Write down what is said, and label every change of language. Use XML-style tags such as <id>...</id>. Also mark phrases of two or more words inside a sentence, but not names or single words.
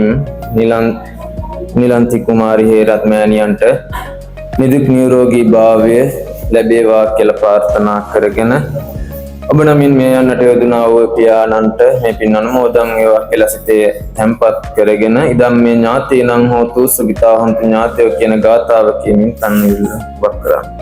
<si>නිලන්ති කුමාරී හේරත් මෑණියන්ට නිදුක් නිරෝගී භාවය ලැබේවා කියලා ප්‍රාර්ථනා කරගෙන ඔබ නමින් මේ යන්නට යොදුනා වූ පියාණන්ට මේ පින් අනුමෝදන් වේවා කියලා සිතේ තැන්පත් කරගෙන</si> <pi>ඉදම් මේ ඥාතීනං හෝතු සුඛිතා හොන්තු ඥාතයෝ</pi> <si>කියන ගාථාව කියමින් තන්විල්ල වක් කරා.</si>